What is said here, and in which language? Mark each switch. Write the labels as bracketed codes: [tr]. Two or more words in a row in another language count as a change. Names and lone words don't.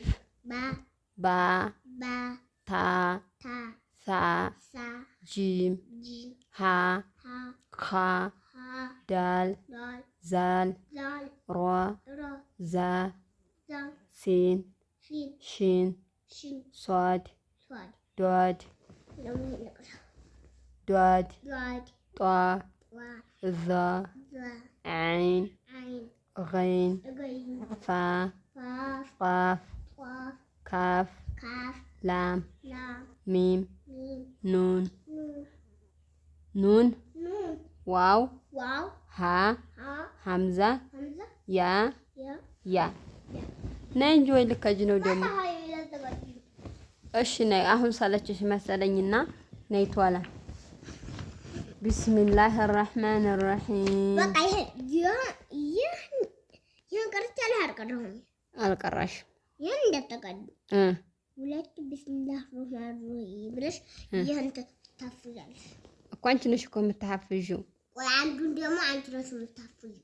[ar] با تا ثا جيم حا خا دال ذال را زا سين شين صاد ضاد ضاد ضاد ጧ وا ዛ ذا ዓይን عين غين غين ፋ قاف ቃፍ قاف ካፍ كاف ላም لام ሚም ميم ኑን نون ኑን نون ዋው واو ሃ ها ሐምዛ همزة ያ يا [am] ያ ነይ እንጂ ወይ ልከጅ ነው ደግሞ። [ar] هاي إلى الزبادي [am] እሺ ነይ አሁን ሳለችሽ መሰለኝና ነይ ቶላ። [ar] بسم الله الرحمن الرحيم [am] بقى ይሄን ቀርቻለሁ አልቀረሁም። አልቀራሽም ይሄን እንደተቀዱ ሁለት [ar] بسم الله رحمن رحيم [am] ብለሽ ይሄን ታፍዛለሽ እኮ አንቺ ነሽ እኮ የምታሐፍዢው። ወይ አንዱን ደግሞ አንቺ ነሽ የምታፍዢው።